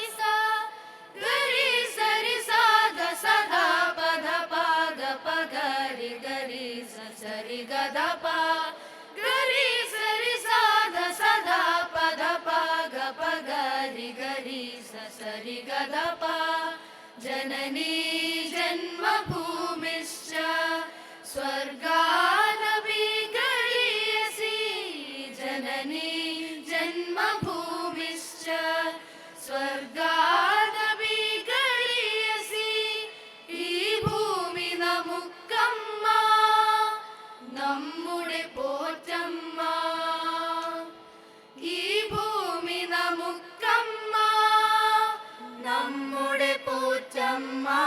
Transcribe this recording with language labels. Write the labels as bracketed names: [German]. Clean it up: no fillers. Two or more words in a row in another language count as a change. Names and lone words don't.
[Sanskrit] स गरि सरि सा ग सदा पद पाद पगरि गरि स सरि ग द पा गरि सरि सा ध सदा पद पाग पगरि गरि स सरि ग द पा जननी जन्मभूमिश्च स्वर्गादपि गरीयसी। जननी जन्मभूमिश्च स्वर्गादपि गरीयसी। [Malayalam] ഈ ഭൂമി നമുക്കമ്മ നമ്മുടെ പോറ്റമ്മ. ഈ ഭൂമി നമുക്കമ്മ നമ്മുടെ പോറ്റമ്മ.